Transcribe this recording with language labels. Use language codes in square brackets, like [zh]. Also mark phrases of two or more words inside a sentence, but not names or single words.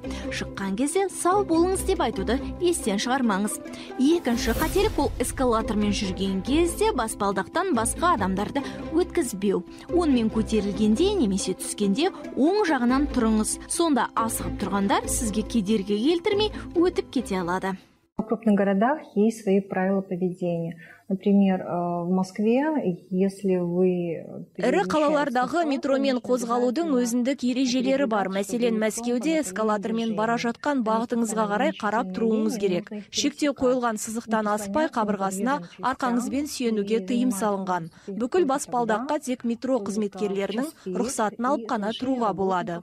[kk] Шыққан кезде сау болыңыз деп айтуды естен шығармаңыз. Екінші қателік ол эскалатормен жүрген кезде баспалдақтан басқа адамдарды өткізбеу. Онымен көтерілгенде немесе түскенде оң жағынан тұрыңыз. Сонда асығып тұрғандар сізге кедергі келтірмей өтіп кете алады. [ru] В крупных городах есть свои правила поведения. Например, в Москве, если вы... [kk] Ірі қалалардағы метромен қозғалудың өзіндік ережелері бар. Мәселен, Мәскеуде эскалатормен бара жатқан бағытыңызға қарай қарап тұруыңыз керек. Шектеу қойылған сызықтан аспай қабырғасына арқаңызбен сүйенуге тыйым салынған. Бүкіл баспалдаққа тек метро қызметкерлерінің рұқсатын алып қана тұруға болады.